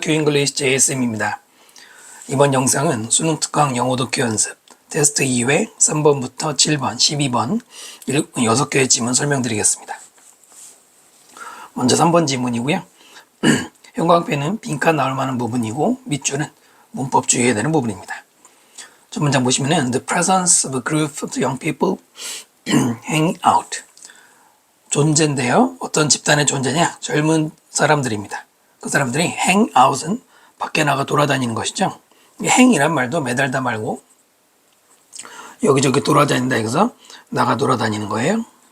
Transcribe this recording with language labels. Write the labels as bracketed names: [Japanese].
[Korean] 교잉글리시 JSM입니다. 이번 영상은 수능 특강 영어 독해 연습 테스트 2회 3번부터 7번, 12번 6개의 지문 설명드리겠습니다. 먼저 3번 지문이고요. 형광펜은 빈칸 나올 만한 부분이고 밑줄은 문법 주의해야 되는 부분입니다. 첫 문장 보시면은 [English] The presence of a group of young people hang out. [Korean] 존재인데요. 어떤 집단의 존재냐? 젊은 사람들입니다. 그 사람들이 hang out은 밖에 나가 돌아다니는 것이죠. 행이란 말도 매달다 말고 여기저기 돌아다닌다 해서 나가 돌아다니는 거예요.